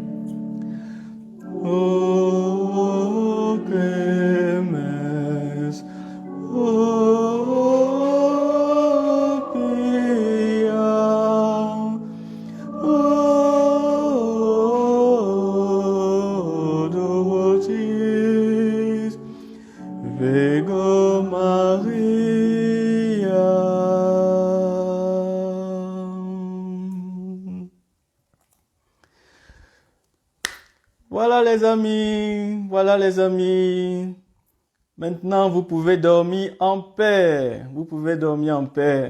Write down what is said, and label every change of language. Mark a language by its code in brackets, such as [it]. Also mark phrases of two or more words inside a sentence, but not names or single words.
[la] O clemens, o pia, o dulcis, Virgo Maria. [fr] Voilà les amis, voilà les amis. Maintenant, vous pouvez dormir en paix. Vous pouvez dormir en paix.